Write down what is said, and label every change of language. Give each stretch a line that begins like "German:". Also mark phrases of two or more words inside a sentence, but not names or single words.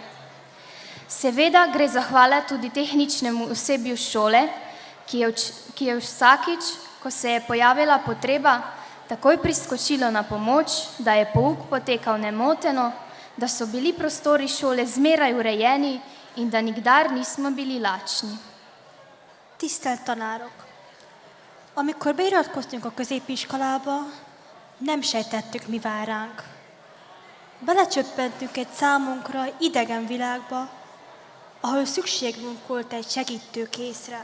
Slovenian: Seveda gre zahvala tudi tehničnemu osebju šole, ki je vsakič, ko se je pojavila potreba, takoj priskočilo na pomoč, da je pouk potekal nemoteno, da so bili prostori šole zmeraj urejeni in da nikdar nismo bili lačni.
Hungarian: Tisztelt tanárok! Amikor beiratkoztunk a középiskolába, nem sejtettük, mi vár ránk. Belecsöppentünk egy számunkra idegen világba, ahol szükségünk volt egy segítőkészre.